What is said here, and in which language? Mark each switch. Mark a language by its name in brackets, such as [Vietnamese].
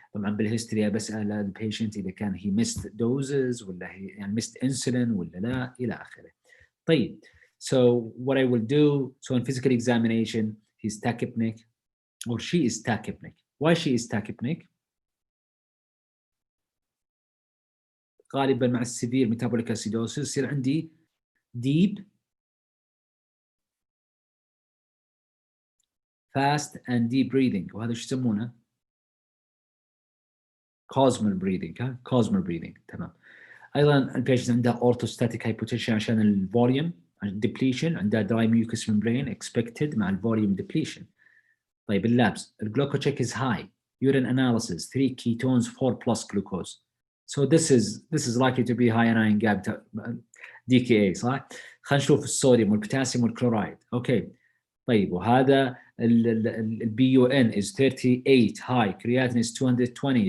[Arabic] طبعا بالهيستوري بسأل البيشنت إذا كان [English] he missed doses [Arabic] ولا he يعني [English] missed insulin [Arabic] ولا لا إلى آخره. [English] طيب, so what I will do, so in physical examination he's tachypneic or she is tachypneic. Why she is tachypneic? [Arabic] غالبا مع السيفير metabolic acidosis يصير عندي [English] deep fast and deep breathing, [Arabic] وهذا شو يسمونه؟ cosmal breathing. تمام. ايضا البيشنت عنده orthostatic hypotension عشان الفوليوم depletion, عنده [English] dry mucous membrane expected [Arabic] مع الفوليوم depletion. طيب اللابس, الجلوكوتشيك is high, urine analysis 3 ketones 4 plus glucose. [English] So this is likely to be high anion gap DKA صح؟ [Arabic] خلينا نشوف الصوديوم والبوتاسيوم والكلورايد. اوكي. طيب وهذا [English] الBUN is 38 high, creatinine is 220.